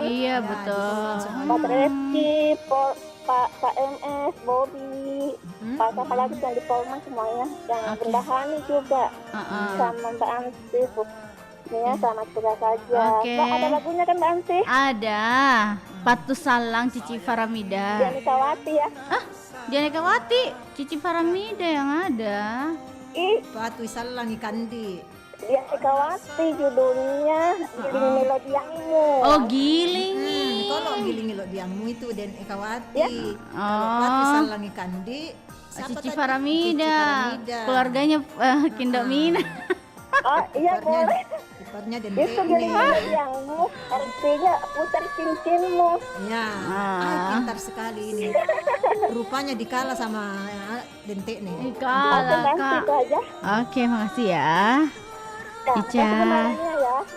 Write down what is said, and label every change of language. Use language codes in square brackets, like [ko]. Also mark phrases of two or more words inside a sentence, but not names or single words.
[id] Iya betul. Mbak Reski, Pak KMS, Bobi, Pak siapa lagi yang di Polman semuanya. Yang Bendahani juga. Sama Mbak Anti. Ya sama juga saja. Mbak, ada lagunya kan Mbak Anti? Ada. Patu Salang Cici Faramida. Janikawati ya? Janikawati, Cici Faramida yang ada. Patu Salang Ikandi. Janikawati judulnya. Giling Melodiangmu. Oh, Giling. Kalau Giling Melodiangmu itu Den Ekawati. Kalau Patu Salang Ikandi Cici Faramida. Keluarganya Kindomina. Oh iya boleh. Itu Giling Melodiangmu artinya putar cincinmu. Ya, pintar sekali ini. Rupanya dikalah sama Dentek nih. Kalah Kak. Oke, makasih ya. Ica.